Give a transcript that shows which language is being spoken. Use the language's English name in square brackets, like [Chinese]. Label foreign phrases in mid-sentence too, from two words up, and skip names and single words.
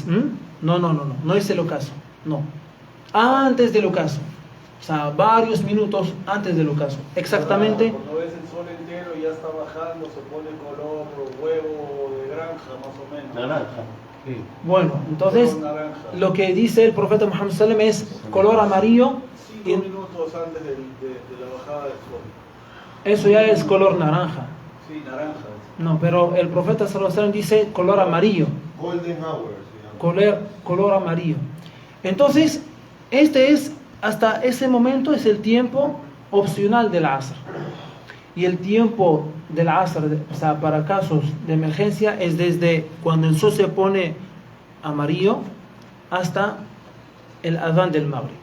[Spanish] No es el ocaso, no. Antes del ocaso, o sea, varios minutos antes del ocaso, exactamente. Cuando ves el sol entero y ya está bajando, se pone color huevo de granja, más o menos. Naranja. Sí. Bueno, entonces lo que dice el profeta Muhammad [Arabic] صلى الله عليه وسلم [Spanish] es color amarillo. 5 minutos antes de la bajada del sol. Eso ya es color naranja. Sí, naranja. No, pero el profeta [Arabic] صلى الله عليه وسلم [Spanish] dice color amarillo. [English] Golden hour. [Spanish] Color amarillo. Entonces, hasta ese momento es el tiempo opcional del Asr. Y el tiempo del Asr, o sea, para casos de emergencia, es desde cuando el sol se pone amarillo hasta el adán del Maghrib.